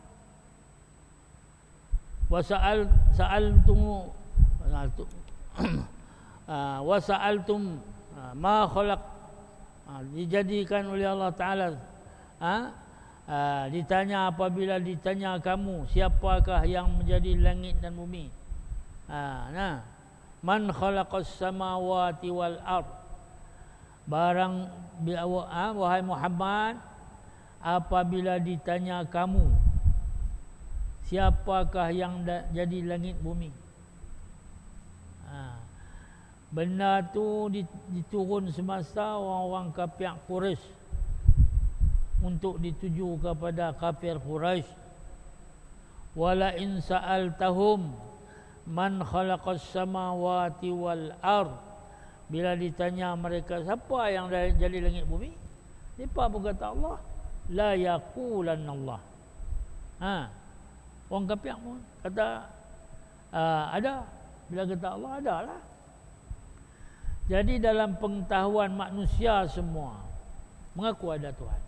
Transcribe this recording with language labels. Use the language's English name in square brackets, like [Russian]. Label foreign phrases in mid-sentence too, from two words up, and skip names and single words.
[Arabic] وسألتم ما خلق, [Malay] dijadikan oleh Allah Ta'ala, ditanya apabila ditanya kamu siapakah yang menjadi langit dan bumi. [Arabic] من خلق السماوات والأرض, [Malay] barang wahai Muhammad, apabila ditanya kamu siapakah yang jadi langit bumi. Benda tu diturun semasa orang-orang kafir Quraisy, untuk dituju kepada kafir Quraisy. [Arabic] ولئن سألتهم من خلق السماوات والأرض, [Malay] bila ditanya mereka siapa yang jadi langit bumi, mereka pun kata Allah, [Arabic] ليقولن الله. [Malay] Orang kafir pun kata ada. Bila kata Allah, ada lah. Jadi dalam pengetahuan manusia semua mengaku ada Tuhan.